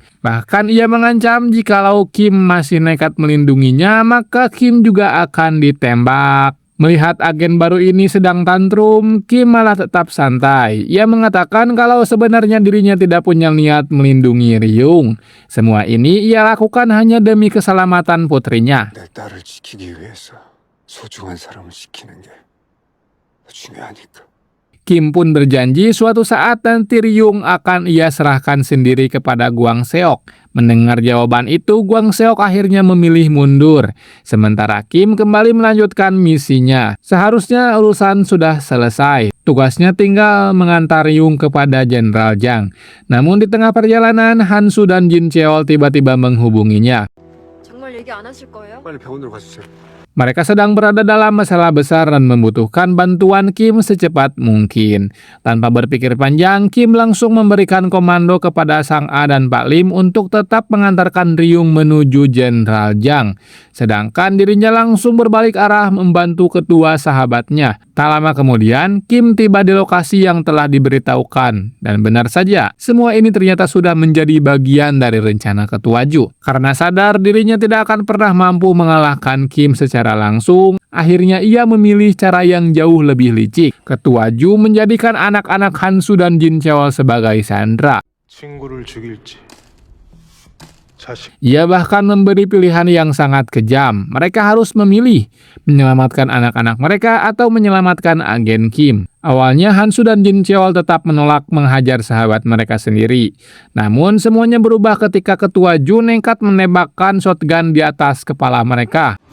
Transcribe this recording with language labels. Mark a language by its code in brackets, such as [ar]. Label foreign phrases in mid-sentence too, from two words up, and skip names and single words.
[id] Bahkan ia mengancam jikalau Kim masih nekat melindunginya, maka Kim juga akan ditembak. Melihat agen baru ini sedang tantrum, Kim malah tetap santai. Ia mengatakan kalau sebenarnya dirinya tidak punya niat melindungi Ryung. Semua ini ia lakukan hanya demi keselamatan putrinya. [ko] 내 딸을 지키기 위해서 소중한 사람을 지키는 게 더 중요하니까. [id] Kim pun berjanji suatu saat nanti Ryung akan ia serahkan sendiri kepada Gwang Seok. Mendengar jawaban itu, Gwang Seok akhirnya memilih mundur. Sementara Kim kembali melanjutkan misinya. Seharusnya urusan sudah selesai. Tugasnya tinggal mengantar Ryung kepada Jenderal Jang. Namun di tengah perjalanan, Hansu dan Jin Cheol tiba-tiba menghubunginya. [ko] 정말 얘기 안 하실 거예요? 빨리 병원으로 가주세요. [id] Mereka sedang berada dalam masalah besar dan membutuhkan bantuan Kim secepat mungkin. Tanpa berpikir panjang, Kim langsung memberikan komando kepada Sang A dan Pak Lim untuk tetap mengantarkan Ryung menuju Jenderal Jang. Sedangkan dirinya langsung berbalik arah membantu kedua sahabatnya. Tak lama kemudian, Kim tiba di lokasi yang telah diberitahukan. Dan benar saja, semua ini ternyata sudah menjadi bagian dari rencana Ketua Ju. Karena sadar dirinya tidak akan pernah mampu mengalahkan Kim secara langsung, akhirnya ia memilih cara yang jauh lebih licik. Ketua Ju menjadikan anak-anak Hansu dan Jin Cheol sebagai sandera. [ko] 친구를 죽일지 자식. [id] Ia bahkan memberi pilihan yang sangat kejam. Mereka harus memilih menyelamatkan anak-anak mereka atau menyelamatkan agen Kim. Awalnya Hansu dan Jin Cheol tetap menolak menghajar sahabat mereka sendiri. Namun semuanya berubah ketika Ketua Ju nekat menembakkan shotgun di atas kepala mereka.